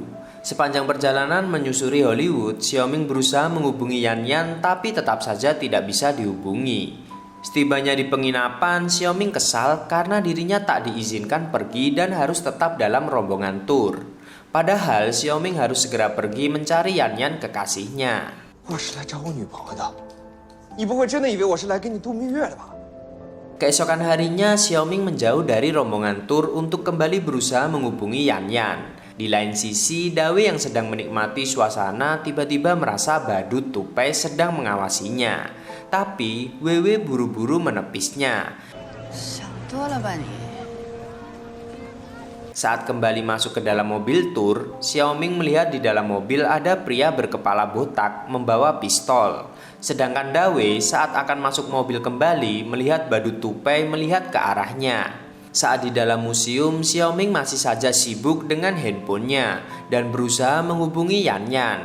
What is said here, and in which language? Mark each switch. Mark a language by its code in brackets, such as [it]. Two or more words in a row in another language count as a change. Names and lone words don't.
[id] Sepanjang perjalanan menyusuri Hollywood, Xiao Ming berusaha menghubungi Yan Yan tapi tetap saja tidak bisa dihubungi. Setibanya di penginapan, Xiao Ming kesal karena dirinya tak diizinkan pergi dan harus tetap dalam rombongan tur. Padahal Xiao Ming harus segera pergi mencari Yan Yan kekasihnya. [zh] 我是来找我女朋友的，你不会真的以为我是来跟你度蜜月的吧？ [id] Keesokan harinya, Xiaoming menjauh dari rombongan tur untuk kembali berusaha menghubungi Yan Yan. Di lain sisi, Dawe yang sedang menikmati suasana tiba-tiba merasa badut tupai sedang mengawasinya. Tapi, Wewe buru-buru menepisnya. [zh] 想多了吧你？ [id] Saat kembali masuk ke dalam mobil tur, Xiaoming melihat di dalam mobil ada pria berkepala botak membawa pistol. Sedangkan Dawe saat akan masuk mobil kembali melihat badut tupai melihat ke arahnya. Saat di dalam museum, Xiaoming masih saja sibuk dengan handphonenya dan berusaha menghubungi Yan Yan.